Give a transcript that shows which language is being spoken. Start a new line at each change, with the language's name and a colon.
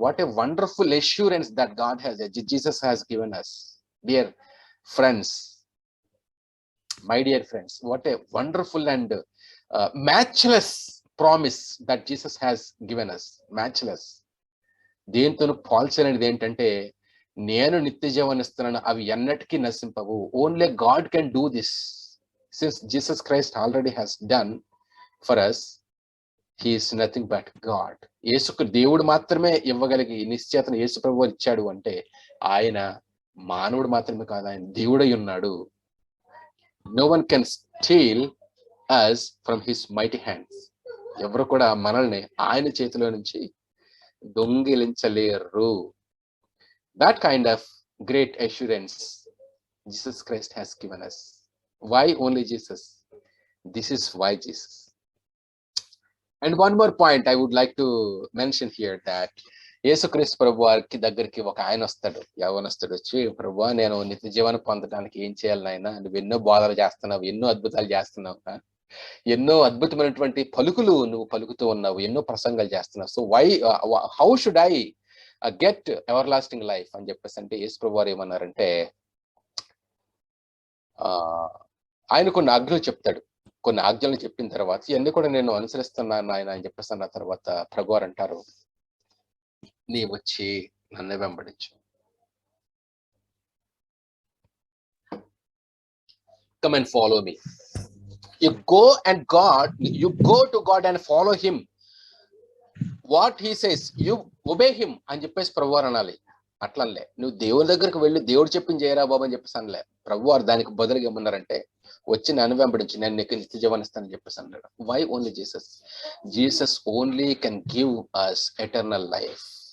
English: What a wonderful assurance that God has, Jesus has given us, dear friends, my dear friends. What a wonderful and matchless promise that Jesus has given us.
Telugu: Matchless, దేంతో పోల్చలేనిది ఏంటంటే, నేను నిత్య జీవాన్ని ఇస్తున్నాను, అవి ఎన్నటికీ నశింపవు.
English: Only God can do this. Since Jesus Christ already has done for us, he is nothing but God.
Telugu: యేసుకు దేవుడు మాత్రమే ఇవ్వగలిగి నిశ్చయతను యేసు ప్రభువు ఇచ్చాడు అంటే ఆయన మానవుడు మాత్రమే కాదు, ఆయన దేవుడై ఉన్నాడు.
English: No one can steal us from his mighty hands.
Telugu: ఎవరు కూడా మనల్ని ఆయన చేతిలో నుంచి దొంగిలించలేరు.
English: That kind of great assurance Jesus Christ has given us. Why only Jesus? This is why Jesus. And one more point I would like to mention here, that
Telugu: యేసుక్రీస్తు ప్రభు వారికి దగ్గరికి ఒక ఆయన వస్తాడు, యవ్వనస్తుడు వచ్చి, ప్రభువా నేను నిత్య జీవాన్ని పొందడానికి ఏం చేయాలి నాయనా, నువ్వు ఎన్నో బోధలు చేస్తున్నావు, ఎన్నో అద్భుతాలు చేస్తున్నావు, ఎన్నో అద్భుతమైనటువంటి పలుకులు నువ్వు పలుకుతూ ఉన్నావు, ఎన్నో ప్రసంగాలు చేస్తున్నావు.
English: so how should I get everlasting life
Telugu: అని చెప్పేసి అంటే యేసు ప్రభు వారు ఏమన్నారంటే, ఆయన కొన్ని ఆజ్ఞలు చెప్తాడు. కొన్ని ఆజ్ఞలు చెప్పిన తర్వాత ఇవన్నీ కూడా నేను అనుసరిస్తున్నాను ఆయన అని చెప్పేసి అన్న తర్వాత ప్రభువారు అంటారు, నీ వచ్చి నన్ను వెంబడించు.
English: Come and follow me. You go to God and follow him. What he says, you obey him
Telugu: అని చెప్పేసి ప్రభువారు అనాలి. అట్లనే నువ్వు దేవుని దగ్గరకు వెళ్ళి దేవుడు చెప్పింది చేయరా బాబు అని చెప్పేసి అనలే. ప్రభువారు దానికి బదులుగా ఏమన్నారంటే, వచ్చి నన్ను వెంబడించి నేను నీకు నిత్య జీవాన్ని ఇస్తానని చెప్పేసి అన్నాడు.
English: Why only Jesus? Jesus only can give us eternal life.